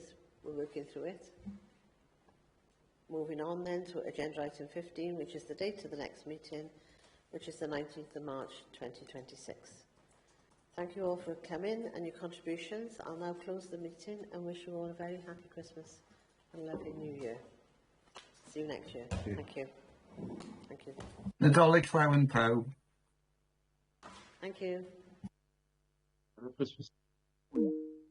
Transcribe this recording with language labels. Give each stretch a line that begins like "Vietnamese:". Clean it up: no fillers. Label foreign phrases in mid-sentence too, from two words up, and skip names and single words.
English: We're working through it. Moving on then to agenda item 15, which is the date of the next meeting, which is the 19th of March 2026. Thank you all for coming and your contributions. I'll now close the meeting and wish you all a very happy Christmas and a lovely New Year. See you next year. Thank you. Thank you.
Welsh: Nadolig llawen pawb.
English: Thank you. Merry Christmas.